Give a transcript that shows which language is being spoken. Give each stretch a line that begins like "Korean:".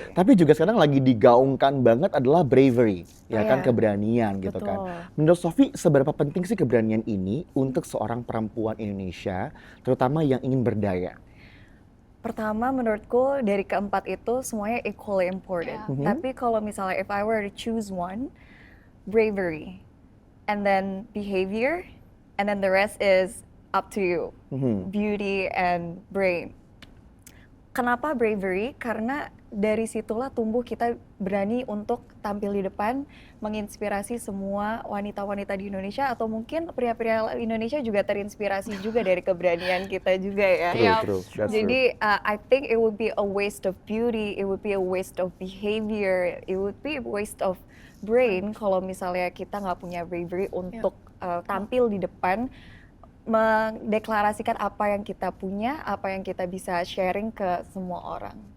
Indonesian: Tapi juga sekarang lagi digaungkan banget adalah bravery, ya kan, keberanian gitu kan. Menurut Sophie, seberapa penting sih keberanian ini untuk seorang perempuan Indonesia, terutama yang ingin berdaya? Pertama menurutku dari keempat itu semuanya
English: equally important.
Indonesian: Tapi kalau misalnya
English: if I were to choose one, bravery, and then behavior, and then the rest is up to you. Beauty and brain.
Indonesian: Kenapa
English: bravery?
Indonesian: Karena dari situlah tumbuh kita berani untuk tampil di depan, menginspirasi semua wanita-wanita di Indonesia, atau mungkin pria-pria Indonesia juga terinspirasi juga dari keberanian kita juga ya.
English: True. That's
Indonesian: Jadi
English: I think it would be a waste of beauty, it would be a waste of behavior, it would be a waste of brain
Indonesian: kalau misalnya kita nggak punya bravery untuk tampil di depan, mendeklarasikan apa yang kita punya, apa yang kita bisa sharing ke semua orang.